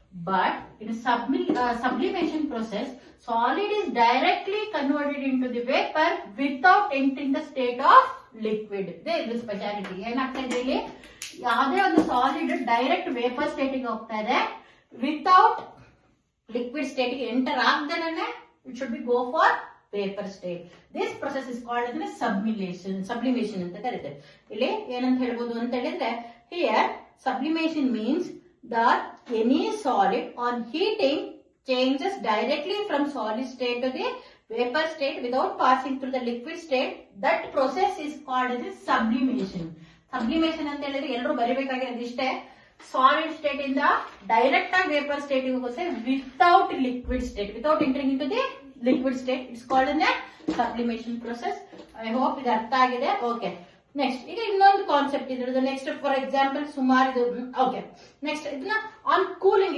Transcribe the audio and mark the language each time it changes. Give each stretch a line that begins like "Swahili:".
English: But in a sublimation process, solid is directly converted into the vapor without entering the state of liquid. There is speciality.
Kannada: ಏನಾಗ್ತಾ ಇಲ್ಲಿ, ಯಾವುದೇ ಒಂದು solid direct vapour ಸ್ಟೇಟಿಗೆ ಹೋಗ್ತಾ ಇದೆ, without liquid ಸ್ಟೇಟಿಗೆ enter ಆಗದೇನೆ
English: It should be go for vapour state. This process is called
Kannada: ಅಂದ್ರೆ sublimation ಅಂತ ಕರೀತಾರೆ. ಇಲ್ಲಿ ಏನಂತ ಹೇಳ್ಬೋದು ಅಂತ ಹೇಳಿದ್ರೆ,
English: Here sublimation means that any solid on heating changes directly from solid state to the vapor state without passing through the liquid state. That process is called as sublimation.
Kannada: Sublimation ಅಂತ ಹೇಳಿದ್ರೆ ಎಲ್ಲರೂ ಬರಿಬೇಕಾಗಿರೋದು ಇಷ್ಟೇ, ಸಾಲಿಡ್ ಸ್ಟೇಟ್ ಇಂದ direct ಆಗಿ vapour state ಹೋಗುತ್ತೆ without liquid state, without entering into the
English: liquid state. It's called in a sublimation process. I hope
Kannada: ಇದು ಅರ್ಥ ಆಗಿದೆ. ಓಕೆ, ನೆಕ್ಸ್ಟ್ ಈಗ ಇನ್ನೊಂದು ಕಾನ್ಸೆಪ್ಟ್ ಇದ್ರದ್ದು. ನೆಕ್ಸ್ಟ್ ಫಾರ್ ಎಕ್ಸಾಂಪಲ್ ಸುಮಾರು ಓಕೆ, ನೆಕ್ಸ್ಟ್ ಇದನ್ನ ಆನ್ ಕೂಲಿಂಗ್.